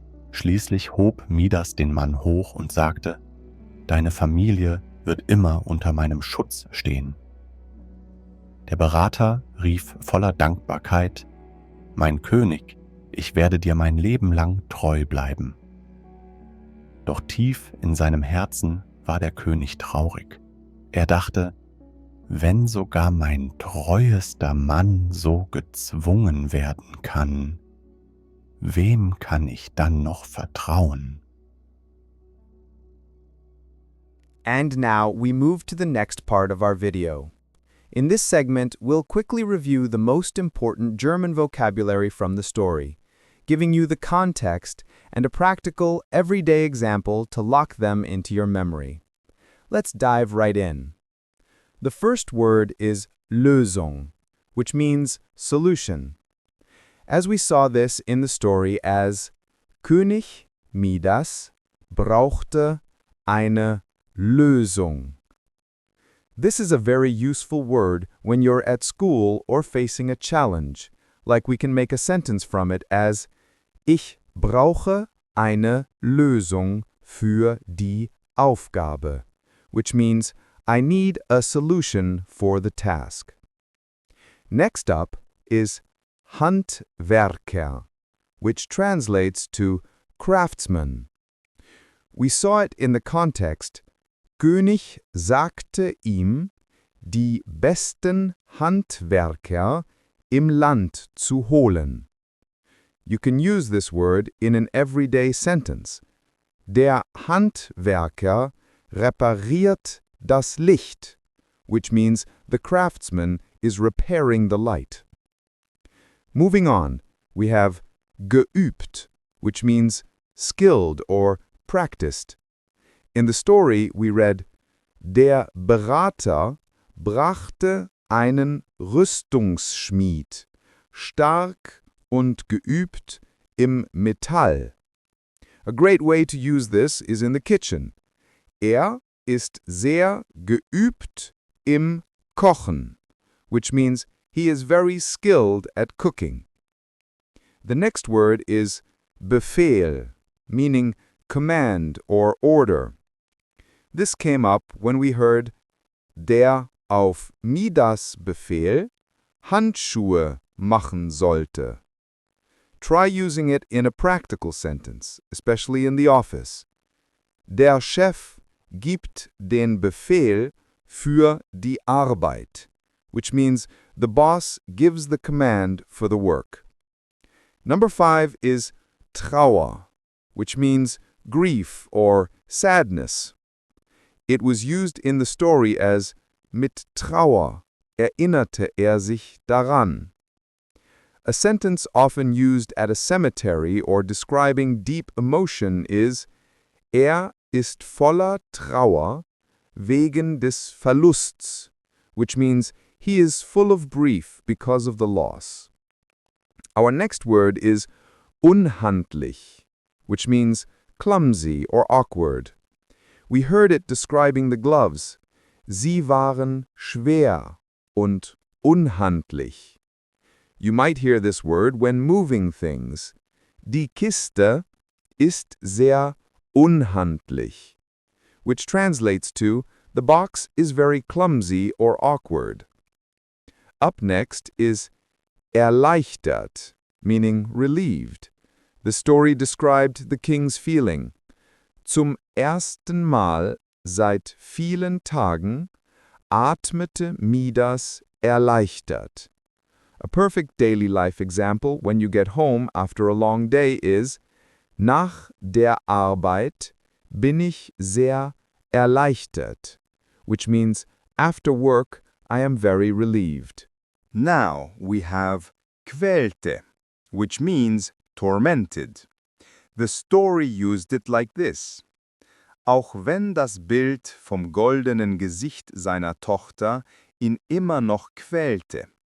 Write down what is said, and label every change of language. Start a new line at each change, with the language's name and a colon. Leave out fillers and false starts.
German: Schließlich hob Midas den Mann hoch und sagte: »Deine Familie wird immer unter meinem Schutz stehen.« Der Berater rief voller Dankbarkeit: »Mein König, ich werde dir mein Leben lang treu bleiben.« Doch tief in seinem Herzen war der König traurig. Er dachte: »Wenn sogar mein treuester Mann so gezwungen werden kann, wem kann ich dann noch vertrauen?«
English: And now we move to the next part of our video. In this segment, we'll quickly review the most important German vocabulary from the story, giving you the context and a practical, everyday example to lock them into your memory. Let's dive right in. The first word is Lösung, which means solution. As we saw this in the story as
German: König Midas brauchte eine Lösung.
English: This is a very useful word when you're at school or facing a challenge, like we can make a sentence from it as
German: Ich brauche eine Lösung für die Aufgabe,
English: which means I need a solution for the task. Next up is Handwerker, which translates to craftsman. We saw it in the context,
German: König sagte ihm, die besten Handwerker im Land zu holen.
English: You can use this word in an everyday sentence.
German: Der Handwerker repariert das Licht,
English: which means the craftsman is repairing the light. Moving on, we have geübt, which means skilled or practiced. In the story, we read,
German: Der Berater brachte einen Rüstungsschmied, stark und geübt im Metall.
English: A great way to use this is in the kitchen.
German: Er ist sehr geübt im Kochen,
English: which means he is very skilled at cooking. The next word is Befehl, meaning command or order. This came up when we heard
German: der auf Midas Befehl Handschuhe machen sollte.
English: Try using it in a practical sentence, especially in the office.
German: Der Chef gibt den Befehl für die Arbeit,
English: which means the boss gives the command for the work. Number 5 is Trauer, which means grief or sadness. It was used in the story as
German: mit Trauer erinnerte sich daran.
English: A sentence often used at a cemetery or describing deep emotion is
German: ist voller Trauer wegen des Verlusts,
English: which means he is full of grief because of the loss. Our next word is unhandlich, which means clumsy or awkward. We heard it describing the gloves.
German: Sie waren schwer und unhandlich.
English: You might hear this word when moving things.
German: Die Kiste ist sehr unhandlich,
English: which translates to the box is very clumsy or awkward. Up next is erleichtert, meaning relieved. The story described the king's feeling.
German: Zum ersten Mal seit vielen Tagen atmete Midas erleichtert.
English: A perfect daily life example when you get home after a long day is
German: Nach der Arbeit bin ich sehr erleichtert,
English: which means after work I am very relieved. Now we have quälte, which means tormented. The story used it like this.
German: Auch wenn das Bild vom goldenen Gesicht seiner Tochter ihn immer noch quälte.